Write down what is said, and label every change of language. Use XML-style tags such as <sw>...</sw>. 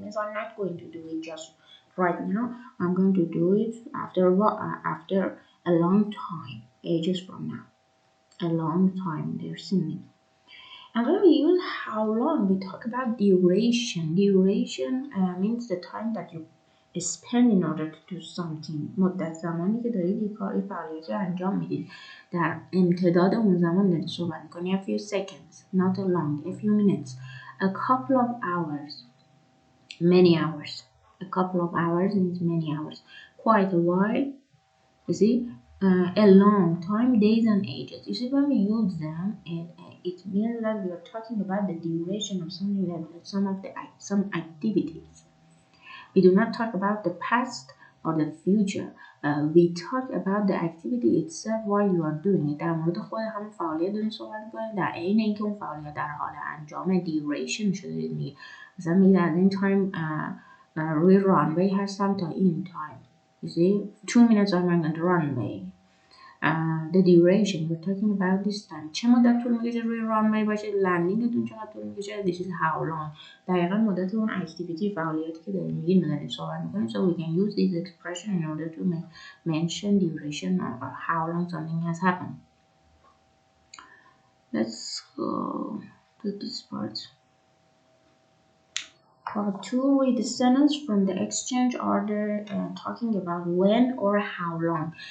<en>It means I'm not going to do it just right now. I'm going to do it after a long time, ages from now, a long time. They're singing. And when we use how long, we talk about duration. Duration means the time that you spend in order to do something.</en> <fa>مدت زمانی که دارید یک کاری فعالیتی انجام میدید. در امتداد اون زمان دارید صحبت میکنید.</fa> <en>A few seconds, not a long, a few minutes, a couple of hours, many hours. A couple of hours means many hours. Quite a while, you see, a long time, days and ages. You see, when we use them, it means that we are talking about the duration of something, that some activities. We do not talk about the past or the future. We talk about the activity itself while you are doing it.</en> <fa>در مورد خود همون فعالیت داریم صحبت می‌کنیم. در عین اینکه اون فعالیت در حال انجام duration شده دیگه.</fa> <en>مثلا میگه at any time we runway has some time in time. You see, 2 minutes I'm going to runway. The duration we're talking about this time.</en> <fa>چه مدت طول میکشه روی رانوی باشه؟ لندینگتون چقدر طول میکشه؟</fa> <en>This is how long.</en> <fa>دقیقا مدت اون اکتیویتی فعالیتی که داریم میگیم داریم صحبت میکنیم.</fa> <en>So we can use this expression in order to mention duration or how long something has happened. Let's go to this part. Part 2, read the sentence from the exchange order talking about when or how long.</en>